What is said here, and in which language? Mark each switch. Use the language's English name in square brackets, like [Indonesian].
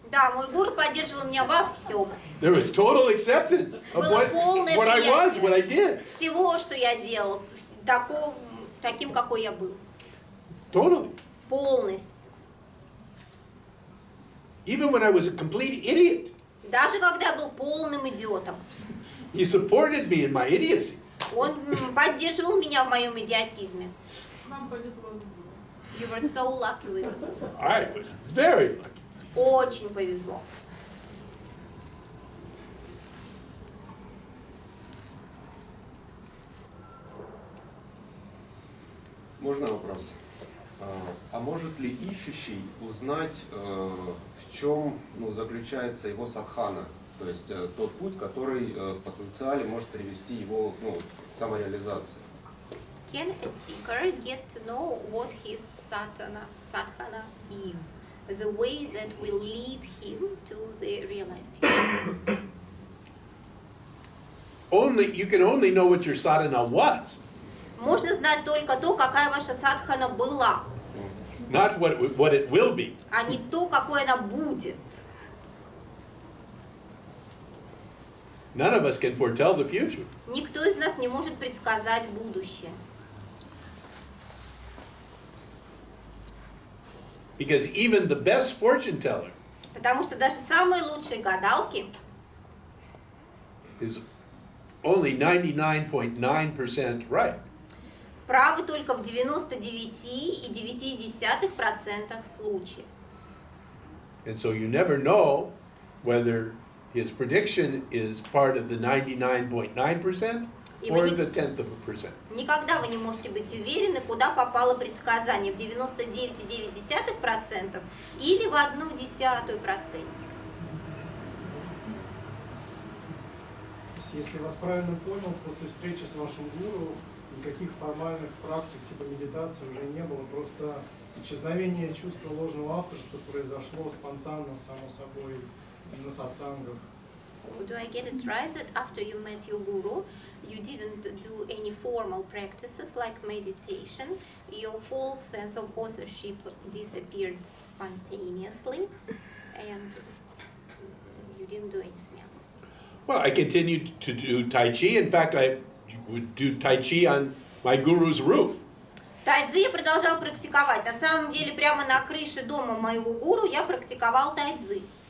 [Russian] Да, мой гуру поддерживал меня во всем. [English] There was total acceptance of [Russian] Было полное [English] what I was, what I did. [Russian] Всего, что я делал, таким, какой я был. [English] Totally. [Russian] Полностью. [English] Even when I was a complete idiot, [Russian] Даже когда я был полным идиотом. [English] he supported me in my idiocy. [Russian] Он поддерживал меня в моем идиотизме. Вам повезло с гуру. [English] You were so lucky with it. I was very lucky. [Russian] Очень повезло. Можно вопрос? А может ли ищущий узнать, в чем заключается его садхана? То есть тот путь, который в потенциале может привести его к самореализации? [English] Can a seeker get to know what his sadhana is? The way that will lead him to the realization. You can only know what your sadhana was, [Russian] Можно знать только то, какая ваша садхана была, [English] not what it will be. [Russian] а не то, какой она будет. [English] None of us can foretell the future. [Russian] Никто из нас не может предсказать будущее. [English] Because even the best fortune teller [Russian] Потому что даже самые лучшие гадалки [English] is only 99.9% right. [Russian] правы только в 99,9% случаев. [English] And so you never know whether his prediction is part of the 99.9% or the 0.1%. [Russian] Никогда вы не можете быть уверены, куда попало предсказание, в 99,9% или в 0,1%. Если я вас правильно понял, после встречи с вашим гуру никаких формальных практик типа медитации уже не было, просто исчезновение чувства ложного авторства произошло спонтанно, само собой, на сатсангах. [English] So do I get it right that after you met your guru, you didn't do any formal practices like meditation, your false sense of authorship disappeared spontaneously, and you didn't do anything else? Well, I continued to do Tai Chi. In fact, I would do Tai Chi on my guru's roof. [Russian] Тайцзи я продолжал практиковать. На самом деле, прямо на крыше дома моего гуру я практиковал тайцзи.